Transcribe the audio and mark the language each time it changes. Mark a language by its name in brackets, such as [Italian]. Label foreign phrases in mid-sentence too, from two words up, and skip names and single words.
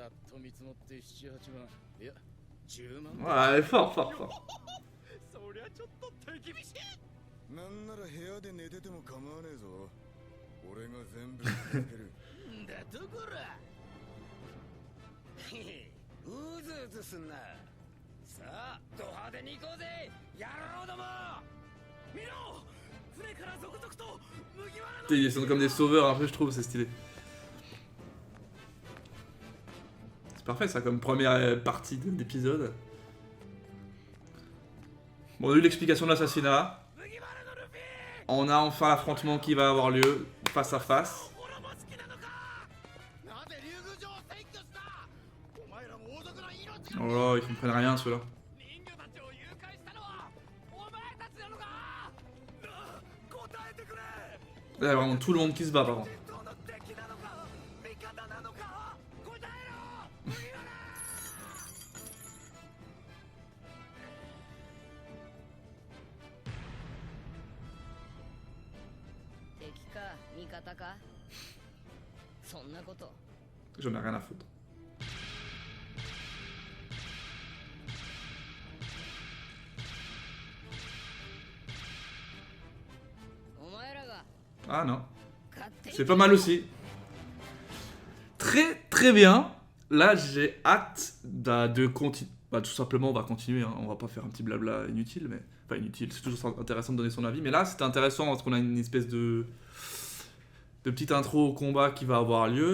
[Japanese] と見積もって7、8万いや10万 [French] Ouais, fort, fort, fort. [Japanese] そりゃちょっと手厳しいなんなら部屋で寝てても構わねえぞ。俺が全部助ける。んだとこらうずうずすんなさあド派手に行こうぜ野郎ども見ろ船から続々と麦わらの [French] Ils sont comme des sauveurs un peu, je trouve, c'est stylé. C'est parfait ça comme première partie de l'épisode. Bon, on a eu l'explication de l'assassinat. On a enfin l'affrontement qui va avoir lieu face à face. [Japanese] 滅ぼす気なのかなぜ竜宮城を占拠したお前らも王族の命が [French] Oh là, ils comprennent rien ceux-là. [Japanese] 人魚たちを誘拐したのはお前たちなのか答えてくれ [French] Là, il y a vraiment tout le monde qui se bat par contre. [Japanese] 本当の敵なのか味方なのか答えろ麦わら敵か味方かそんなこと [French] J'en ai rien à foutre. [Japanese] お前らが [French] Ah non. [Japanese] 勝手に [French] C'est pas mal aussi. Très très bien. Là, j'ai hâte de continuer. Bah, tout simplement, on va continuer. Hein. On va pas faire un petit blabla inutile, mais enfin inutile. C'est toujours intéressant de donner son avis. Mais là, c'était intéressant parce qu'on a une espèce de petite intro au combat qui va avoir lieu.